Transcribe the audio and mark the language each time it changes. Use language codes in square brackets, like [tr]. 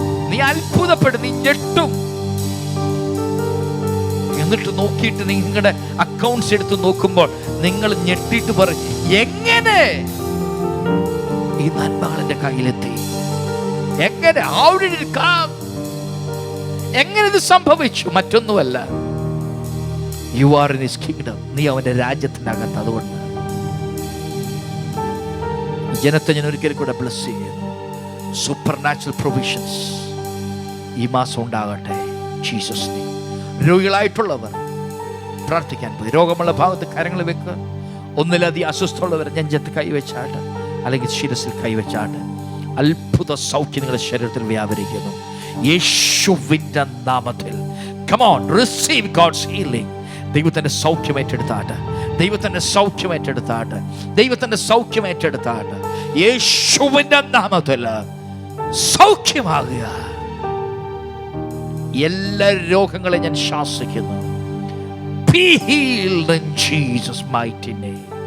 [ml] നീ അത്ഭുതപ്പെടും, നീ ഞെട്ടും. എന്നിട്ട് നോക്കിയിട്ട് നിങ്ങളുടെ അക്കൗണ്ട്സ് എടുത്ത് നോക്കുമ്പോൾ നിങ്ങൾ ഞെട്ടിയിട്ട് പറയും, എങ്ങനെ ഈ നന്മകൾ എന്റെ കയ്യിലെത്തി? എങ്ങനെ? [en] How did it come? [ml] എങ്ങനെ ഇത് സംഭവിച്ചു? മറ്റൊന്നുമല്ല, [en] You are in his kingdom. [ml] നീ അവന്റെ രാജ്യത്തിനകത്ത്. അതുകൊണ്ട് ജനത്തെ ഞാൻ ഒരിക്കൽ കൂടെ ബ്ലസ് ചെയ്യുന്നു. സൂപ്പർ നാച്ചുറൽ പ്രൊവിഷൻസ് ഈ മാസം ഉണ്ടാകട്ടെ. Jesus name. രോഗികളായിട്ടുള്ളവർ പ്രാർത്ഥിക്കാൻ പോയി. രോഗമുള്ള ഭാഗത്ത് കരങ്ങൾ വെക്കുക. ഒന്നിലധികം അസ്വസ്ഥമുള്ളവർ നെഞ്ചത്ത് കൈവച്ചാട്ട്, അല്ലെങ്കിൽ ശിരസിൽ കൈവച്ചാട്ട്. അത്ഭുത സൗഖ്യം നിങ്ങളുടെ ശരീരത്തിൽ വ്യാപരിക്കുന്നു യേശുവിന്റെ നാമത്തിൽ. [en] Come on, receive God's healing. [ml] ദൈവത്തിന്റെ സൗഖ്യം ഏറ്റെടുത്താട്ട്, ദൈവത്തിന്റെ സൗഖ്യം ഏറ്റെടുത്താട്ട്, ദൈവത്തിന്റെ സൗഖ്യം ഏറ്റെടുത്താട്ട്. യേശുവിന്റെ നാമത്തിൽ സൗഖ്യമാകുക. എല്ലാ രോഗങ്ങളെ ഞാൻ ശാസിക്കുന്നു. [en] Be healed in Jesus' mighty name.